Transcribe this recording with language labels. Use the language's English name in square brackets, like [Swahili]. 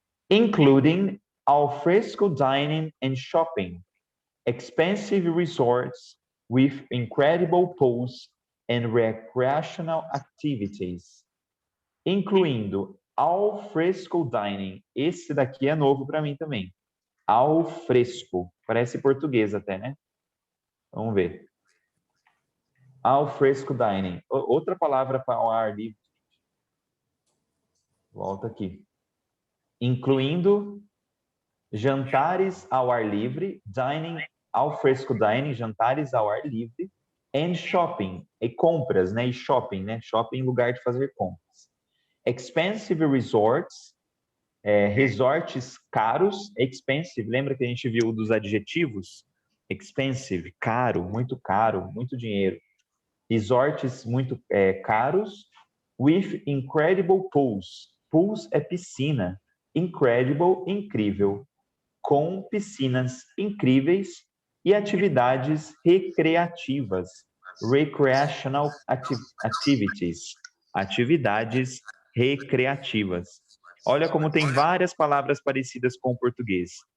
[English] Including al fresco dining and shopping, expensive resorts with incredible pools and recreational activities. [Portuguese] Incluindo al fresco dining. Esse daqui é novo para mim também. Al fresco. Parece português até, né? Vamos ver. Al fresco dining. Outra palavra para o ar livre. Volta aqui. Incluindo jantares ao ar livre, dining, al fresco dining, jantares ao ar livre, [English] and shopping, [Portuguese] e compras, né? E shopping, né? Shopping, lugar de fazer compras. Expensive resorts, resorts caros, expensive, lembra que a gente viu dos adjetivos? Expensive, caro, muito dinheiro. Resorts muito caros, [English] with incredible pools. [Portuguese] Pools é piscina. Incredible, incrível. Com piscinas incríveis e atividades recreativas. [English] Recreational activities. [Portuguese] Atividades recreativas. Olha como tem várias palavras parecidas com o português.